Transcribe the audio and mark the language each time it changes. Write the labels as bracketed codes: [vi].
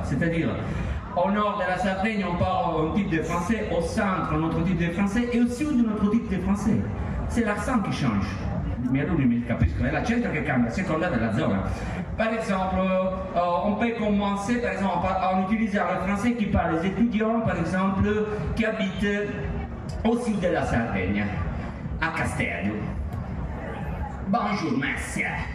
[fr] C'est-à-dire, au nord de la Sardaigne, on parle un type de français, au centre, un autre type de français, et au sud, un autre type de français. C'est l'accent qui change. [it] I miei alunni mi capiscono, è l'accento che cambia a seconda della zona. [fr] Par exemple, on peut commencer par exemple à utiliser le français qui parle les étudiants, par exemple, qui habitent au sud de la Sardaigne, à Castello. Bonjour, monsieur.